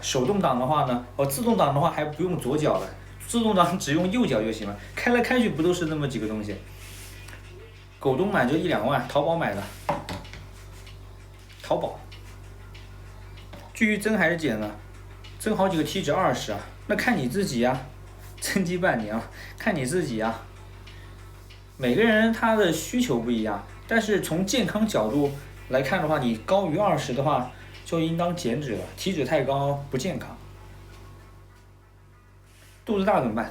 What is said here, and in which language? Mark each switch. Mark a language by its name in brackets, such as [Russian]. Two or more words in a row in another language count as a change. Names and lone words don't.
[Chinese] 手動擋的話呢，自動擋的話還不用左腳了，自動擋只用右腳就行了。開來開去不都是那麼幾個東西。狗東買就1-2萬，淘寶買的。淘寶。至於增還是減呢？增好幾個體脂20 啊，那看你自己呀。增肌半年啊，看你自己呀。每個人他的需求不一樣，但是從健康角度來看的話，你高於20的話，就應當減脂了。體脂太高不健康。肚子大怎麼辦？